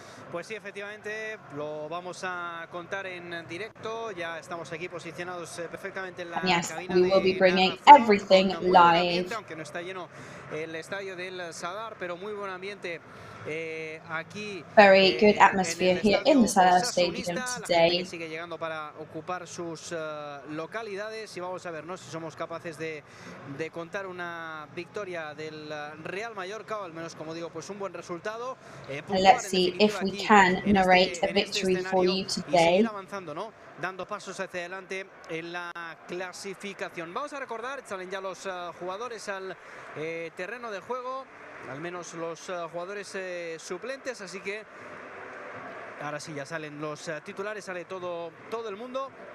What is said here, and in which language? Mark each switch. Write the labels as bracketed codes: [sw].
[es] Pues sí, efectivamente, lo vamos a contar en directo. Ya estamos aquí posicionados perfectamente en la cabina [en] we will be bringing [es] narración, [en] everything live. [es] aunque no está lleno el estadio del Sadar, pero muy buen ambiente aquí. [en] Very good atmosphere here in the Sadar Stadium today. [es] Que sigue llegando para ocupar sus localidades y vamos a ver, ¿no?, si somos capaces de contar una victoria del Real Mallorca, o al menos, como digo, pues un buen resultado. [en] And let's see if we can narrate a victory for you today. [es] Avanzando, ¿no?, dando pasos hacia adelante en la clasificación. Vamos a recordar, salen ya los jugadores al terreno de juego, al menos los jugadores suplentes, así que ahora sí ya salen los titulares, sale todo el mundo.